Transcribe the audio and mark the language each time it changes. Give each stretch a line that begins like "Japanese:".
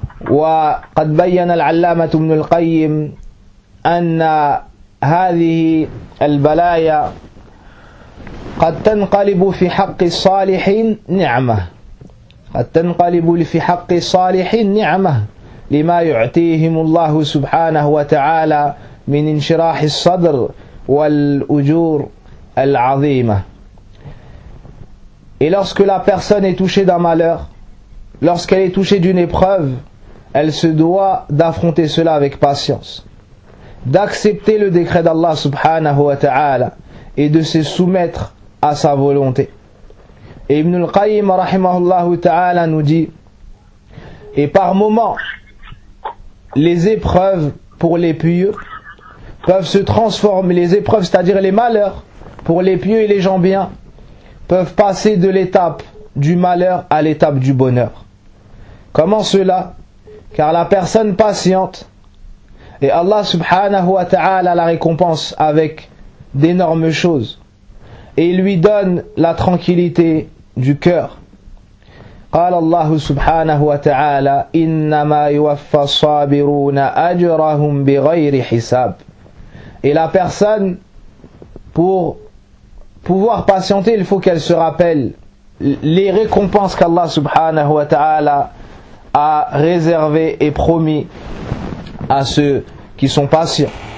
Arabic: وَقَدْ بَيَّنَ الْعَلَّامَةُ ابْنُ الْقَيِّمِ أَنَّ هَذِهِ الْبَلَايَا قَدْ تَنْقَلِبُ فِي حَقِّ الصَّالِحِينَ نِعْمَةً التنقلب في حق الصالحين نعمة لما يعطيهم الله سبحانه وتعالى من انشراح الصدر والأجور العظيمة.
French: Et lorsque la personne est touchée d'un malheur, lorsqu'elle est touchée d'une épreuve, elle se doit d'affronter cela avec patience, d'accepter le décret d'Allah subhanahu wa ta'ala et de se soumettre à sa volonté. Et Ibn al-Qayyim rahimahullahu ta'ala nous dit, et par moments, les épreuves pour les pieux peuvent se transformer, les épreuves, c'est-à-dire les malheurs, pour les pieux et les gens bien, peuvent passer de l'étape du malheur à l'étape du bonheur. Comment cela? Car la personne patiente, et Allah subhanahu wa ta'ala la récompense avec d'énormes choses, et lui donne la tranquillité du cœur.
Arabic: قال الله سبحانه وتعالى إنما يوفى الصابرون أجرهم بغير حساب.
French: Et la personne, pour pouvoir patienter, il faut qu'elle se rappelle les récompenses qu'Allah subhanahu wa ta'ala a réservées et promis à ceux qui sont patients.